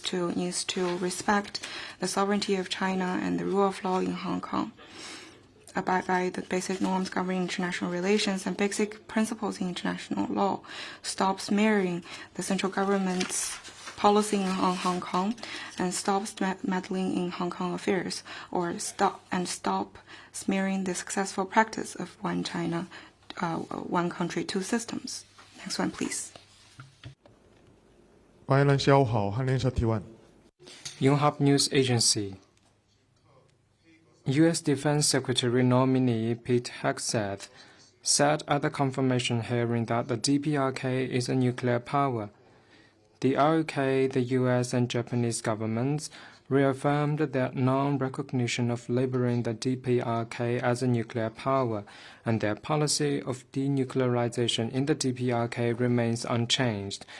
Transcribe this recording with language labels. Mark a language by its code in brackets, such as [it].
[en] too needs to respect the sovereignty of China and the rule of law in Hong Kong, abide by the basic norms governing international relations and basic principles in international law, stop smearing the central government's policy on Hong Kong, and stop meddling in Hong Kong affairs, or stop smearing the successful practice of One China, one country, two systems. Next one, please. [zh] 白兰下午好，韩联社提问。 [en] Yonhap News Agency. U.S. Defense Secretary nominee Pete Hegseth said at the confirmation hearing that the DPRK is a nuclear power. The ROK, the U.S. and Japanese governments reaffirmed their non-recognition of labeling the DPRK as a nuclear power, and their policy of denuclearization in the DPRK remains unchanged.